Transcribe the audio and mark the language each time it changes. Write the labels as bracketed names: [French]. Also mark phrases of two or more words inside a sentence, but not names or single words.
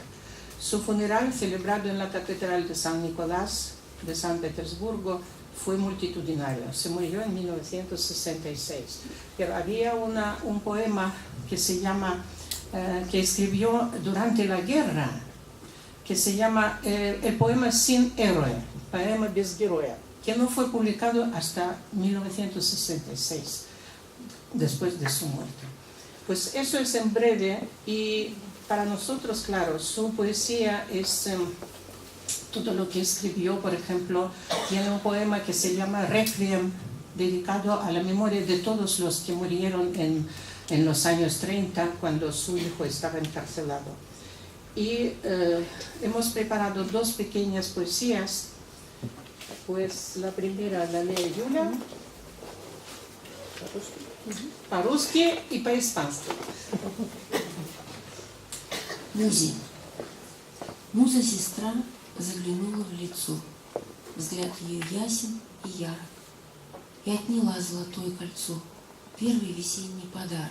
[Spanish] Su funeral, celebrado en la Catedral de San Nicolás de San Petersburgo, fue multitudinario. Se murió en 1966. Pero había un poema que se llama, que escribió durante la guerra, que se llama el poema Sin héroe, poema [Russian] без героя, [Spanish] que no fue publicado hasta 1966, después de su muerte. Pues eso es en breve, y para nosotros, claro, su poesía es todo lo que escribió. Por ejemplo, tiene un poema que se llama Requiem, dedicado a la memoria de todos los que murieron en los años 30, cuando su hijo estaba encarcelado. Y hemos preparado dos pequeñas poesías. Pues la primera la lee Yulia, [Russian] по-русски и по-испански. Музе. Муза-сестра заглянула в лицо. Взгляд ее ясен и ярок. И отняла золотое кольцо, первый весенний подарок.